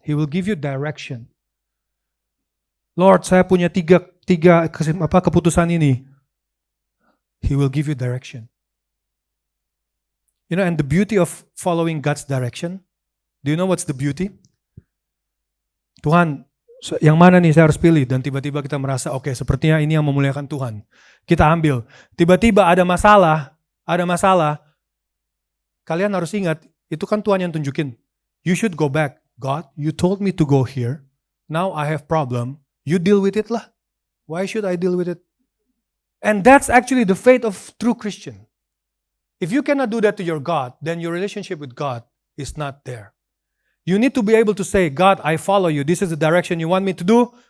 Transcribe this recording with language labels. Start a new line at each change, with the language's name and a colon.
English: He will give you direction. Lord,
Indonesian: saya punya tiga keputusan ini.
English: He will give you direction. You know, and the beauty of following God's direction, do you know what's the beauty?
Indonesian: Tuhan, yang mana nih saya harus pilih? Dan tiba-tiba kita merasa, oke, sepertinya ini yang memuliakan Tuhan. Kita ambil. Tiba-tiba ada masalah. Kalian harus ingat, itu kan Tuhan yang tunjukin.
English: You should go back. God, you told me to go here. Now I have problem. You deal with it lah. Why should I deal with it? And that's actually the faith of true Christian. If you cannot do that to your God, then your relationship with God is not there. You need to be able to say, God, I follow you. This is the direction you want me to do.